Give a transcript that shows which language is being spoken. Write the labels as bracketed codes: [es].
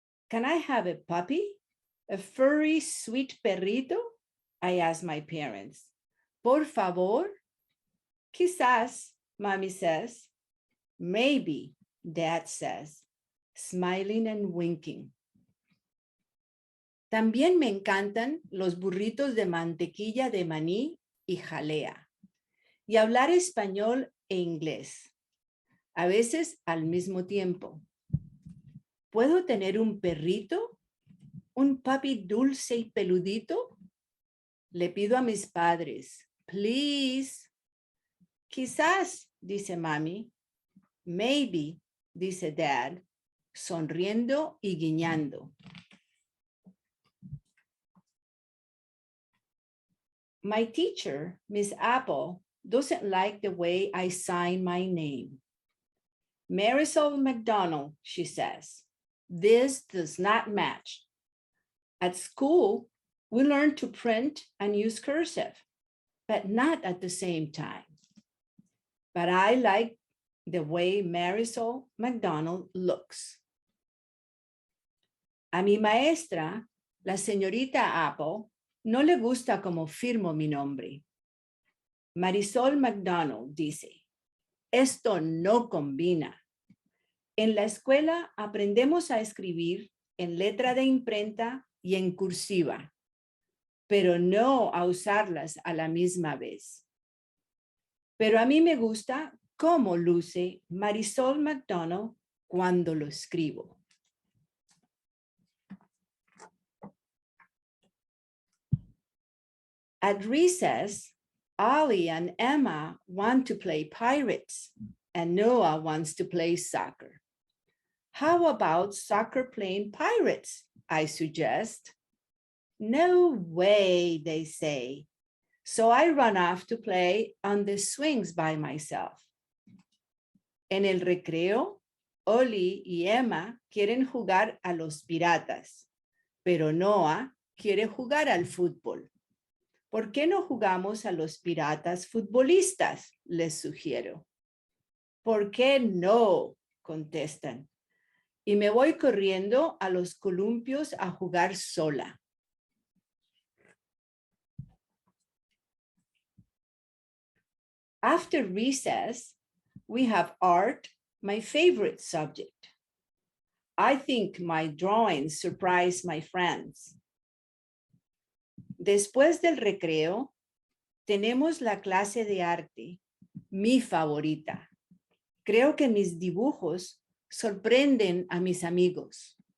[en] Can I have a puppy? A furry, sweet perrito? I asked my parents. [es] Por favor? Quizás, [en] Mommy says. Maybe, Dad says, smiling and winking. [es] También me encantan los burritos de mantequilla de maní y jalea. Y hablar español e inglés, a veces al mismo tiempo. ¿Puedo tener un perrito? ¿Un papi dulce y peludito? Le pido a mis padres, [en] please. [es] Quizás, dice mami. [en] Maybe, [es] dice dad, sonriendo y guiñando. [en] My teacher, Miss Apple, doesn't like the way I sign my name. Marisol McDonald, she says. This does not match. At school, we learn to print and use cursive, but not at the same time. But I like the way Marisol McDonald looks. [es] A mi maestra, la señorita Apple, no le gusta como firmo mi nombre. Marisol McDonald dice, esto no combina. En la escuela aprendemos a escribir en letra de imprenta y en cursiva, pero no a usarlas a la misma vez. Pero a mí me gusta cómo luce Marisol McDonald cuando lo escribo. [en] At recess, Ollie and Emma want to play pirates, and Noah wants to play soccer. How about soccer playing pirates? I suggest. No way, they say. So I run off to play on the swings by myself. [es] En el recreo, Ollie y Emma quieren jugar a los piratas, pero Noah quiere jugar al fútbol. ¿Por qué no jugamos a los piratas futbolistas? Les sugiero. ¿Por qué no? Contestan. Y me voy corriendo a los columpios a jugar sola. [en] After recess, we have art, my favorite subject. I think my drawings surprise my friends. [es] Después del recreo, tenemos la clase de arte, mi favorita. Creo que mis dibujos sorprenden a mis amigos.